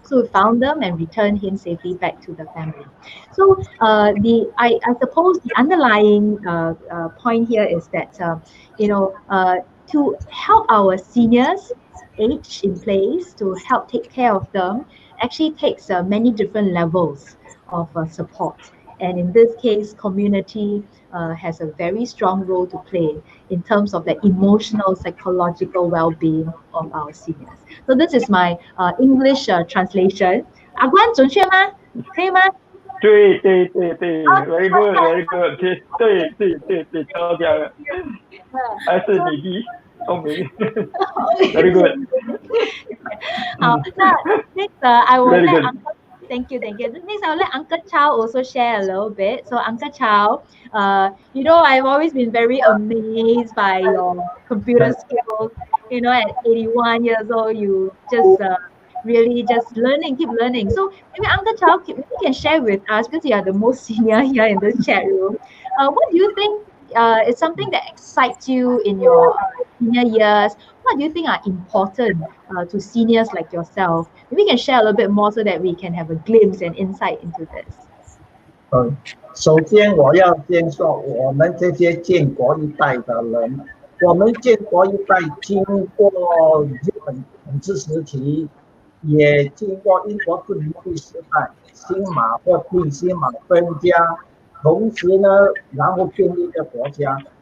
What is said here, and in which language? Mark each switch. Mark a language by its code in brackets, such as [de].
[en] So we found them and returned him safely back to the family. So I suppose the underlying point here is that to help our seniors age in place, to help take care of them, actually takes many different levels of support. And in this case, community has a very strong role to play in terms of the emotional, psychological well-being of our seniors. So this is my English translation. [zh] 阿关准确吗？可以吗？对， [en] very good， [zh] very good，对，超强的，还是你的聪明，very good。好，那 [en] next I will let Uncle. Thank you. Next, I'll let Uncle Chow also share a little bit. So, Uncle Chow, I've always been very amazed by your computer skills. At 81 years old, you just really just keep learning. So, maybe Uncle Chow, maybe you can share with us, because you are the most senior here in this chat room. What do you think is something that excites you in your senior years? What do you think are important to seniors like yourself? Maybe you can share a little bit more so that we can have a glimpse and insight into this. [zh] 首先我要先说，我们这些建国一代的人，我们建国一代经过日本统治时期，也经过英国殖民地时代，新马或地新马分家，同时呢，然后建立一个国家。